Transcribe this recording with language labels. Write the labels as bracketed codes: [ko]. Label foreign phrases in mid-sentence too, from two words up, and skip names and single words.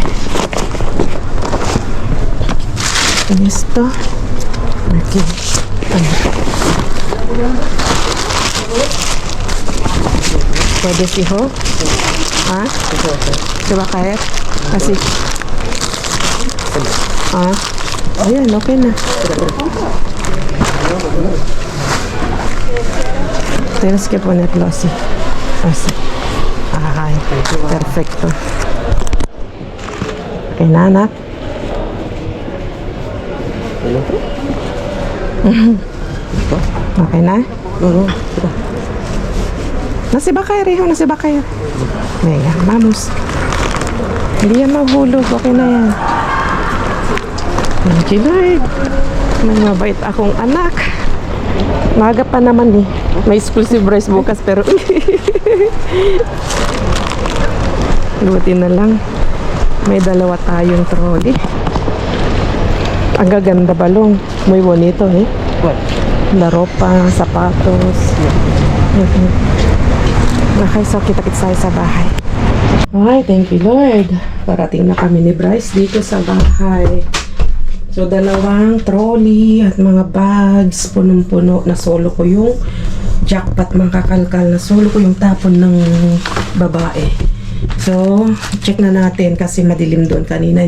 [es] Y esto aquí. ¿Puedes, hijo? ¿Ah? ¿Se va a caer? Así. [tl] Ah. Ayan, okay na. [es] Tienes que ponerlo así. Así. Ay, perfecto. [tl] Okay na, anak. Okay na? Nasi ba kayo, Riho? Nasi ba kayo? [es] Venga, vamos. [tl] Hindi yan mahulog. Okay na yan. [en] Thank you, [tl] Lord. May mabait akong anak. Maga pa naman eh. May [en] exclusive rice [tl] bukas pero buti na lang. May dalawa tayong trolley. Ang gaganda balong. [es] Muy bonito eh. La ropa, [tl] sapatos. Okay, so kita-kits tayo sa bahay. [en] Okay, thank you Lord. [tl] Parating na kami ni Bryce dito sa bahay. So, dalawang trolley at mga bags, punong-puno na solo ko yung Jackpot mga kakalkal. Solo ko yung tapon ng babae. So, check na natin kasi madilim doon kanina.